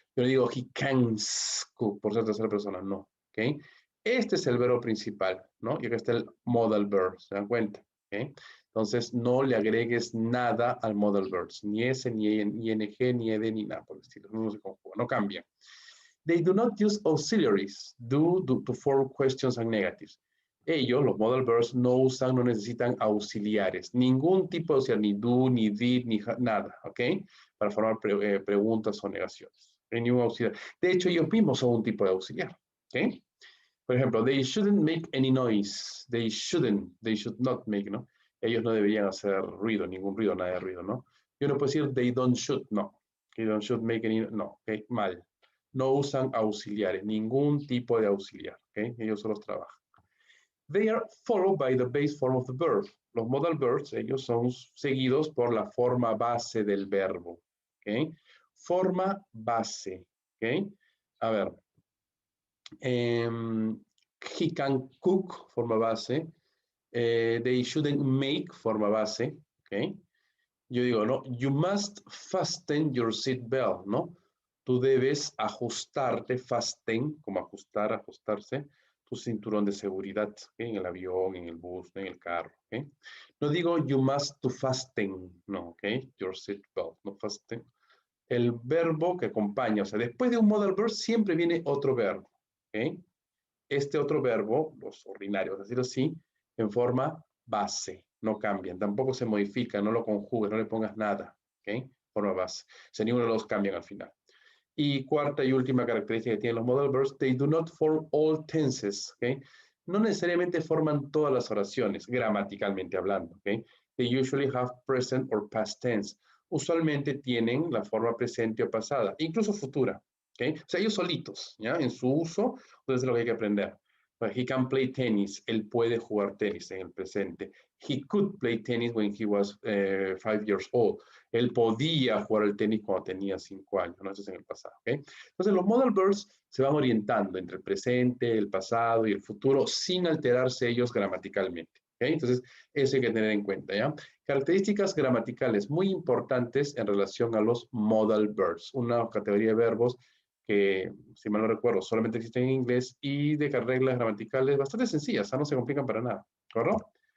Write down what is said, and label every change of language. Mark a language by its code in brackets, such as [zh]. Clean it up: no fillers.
[es] Yo no digo [en] he can cook, [es] por ser tercera persona, no, ¿ok? Este es el verbo principal, ¿no? Y acá está el modal verb, ¿se dan cuenta? ¿Okay? Entonces, no le agregues nada al modal verbs, ni S, ni ing, ni ed, ni nada por el estilo. No se conjuga, no cambian. [en] They do not use auxiliaries due to form questions and negatives. [es] Ellos, los modal verbs, no usan, no necesitan auxiliares. Ningún tipo de auxiliar, ni do, ni did, ni nada, ¿ok? Para formar preguntas o negaciones. Ningún auxiliar. De hecho, ellos mismos son un tipo de auxiliar, ¿ok? Por ejemplo, [en] they shouldn't make any noise. They should not make, ¿no? [es] Ellos no deberían hacer ruido, ningún ruido, nada de ruido, ¿no? Yo no puedo decir [en] they don't should, [es] no. [en] They don't should make any, [es] no, ¿ok? Mal. No usan auxiliares, ningún tipo de auxiliar, ¿ok? Ellos solo trabajan. [en] They are followed by the base form of the verb. [es] Los modal verbs, ellos son seguidos por la forma base del verbo, ¿ok? Forma base, ¿ok? A ver, [en] he can cook, [es] forma base. [en] They shouldn't make, [es] forma base. [en] ¿Ok? [es] Yo digo, [en] ¿no? You must fasten your seat belt, ¿no? [es] Tú debes ajustarte, fasten, como ajustar, ajustarse, tu cinturón de seguridad, ¿okay? En el avión, en el bus, en el carro, ¿ok? No digo [en] you must to fasten, [es] no, ¿ok? [en] Your seat belt, [es] no fasten. El verbo que acompaña, o sea, después de un modal verb siempre viene otro verbo, ¿ok? Este otro verbo, los ordinarios, decirlo así, en forma base, no cambian, tampoco se modifican, no lo conjugues, no le pongas nada, ¿ok? Forma base, o sea, ninguno de los cambian al final. Y cuarta y última característica que tienen los modal verbs, [en] they do not form all tenses, [es] ¿ok? No necesariamente forman todas las oraciones, gramaticalmente hablando, ¿ok? [en] They usually have present or past tense. [es] Usualmente tienen la forma presente o pasada, incluso futura, ¿ok? O sea, ellos solitos, ¿ya? En su uso, entonces es lo que hay que aprender. [en] He can play tennis, [es] él puede jugar tenis en el presente. [en] He could play tennis when he was 5 years old. [es] Él podía jugar el tenis cuando tenía 5 años, ¿no? Eso es en el pasado, ¿ok? Entonces, los modal verbs se van orientando entre el presente, el pasado y el futuro sin alterarse ellos gramaticalmente, ¿ok? Entonces, eso hay que tener en cuenta, ¿ya? Características gramaticales muy importantes en relación a los modal verbs, una categoría de verbos que, si mal no recuerdo, solamente existen en inglés y de reglas gramaticales bastante sencillas, no se complican para nada, ¿correcto?